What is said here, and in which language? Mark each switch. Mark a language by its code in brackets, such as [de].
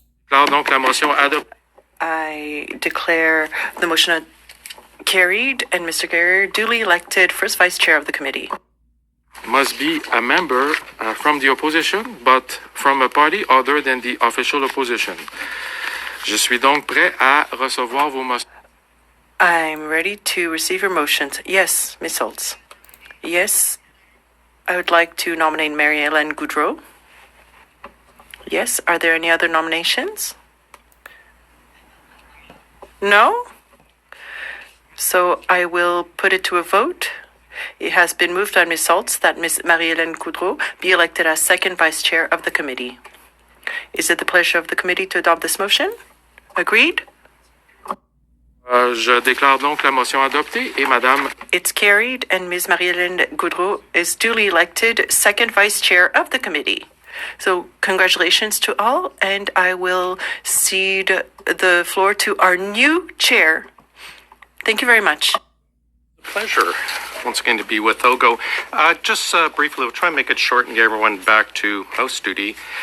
[fr] Donc la motion adoptée. [en] I declare the motion carried and Mr. Guerrier duly elected first vice chair of the committee. Must be a member from the opposition, but from a party other than the official opposition. [fr] Je suis donc prêt à recevoir vos motions. [en] I'm ready to receive your motions. Yes, Ms. Holtz. Yes, I would like to nominate Mary-Hélène Goudreau. Yes, are there any other nominations? No? So I will put it to a vote. It has been moved by Ms. Holtz that Ms. Marie-Hélène Goudreau be elected as second vice chair of the committee. Is it the pleasure of the committee to adopt this motion? Agreed? [fr] Je déclare donc la motion adoptée et Madame. [en] It's carried and Ms. Marie-Hélène Goudreau is duly elected second vice chair of the committee. So congratulations to all, and I will cede the floor to our new chair. Thank you very much. Pleasure once again to be with OGO. Just briefly, we'll try and make it short and get everyone back to house duty.